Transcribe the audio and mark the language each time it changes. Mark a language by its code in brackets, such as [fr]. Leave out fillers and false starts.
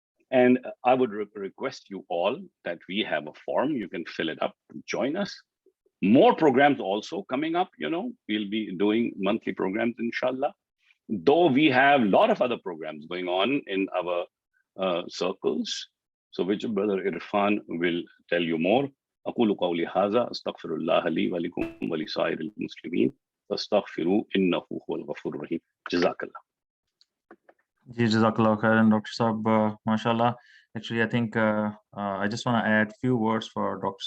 [en] And I would request you all that we have a form, you can fill it up to join us. More programs also coming up, we'll be doing monthly programs, inshallah. Though we have a lot of other programs going on in our circles. So which brother Irfan will tell you more. [ar] أقول قولي هذا أستغفر الله لي ولكم ولسائر المسلمين فاستغفروا إنه هو الغفور الرحيم. جزاك الله. [en] Jazakallah khairan, Dr. Saab, mashallah. Actually, I think I just want to add a few words for Dr.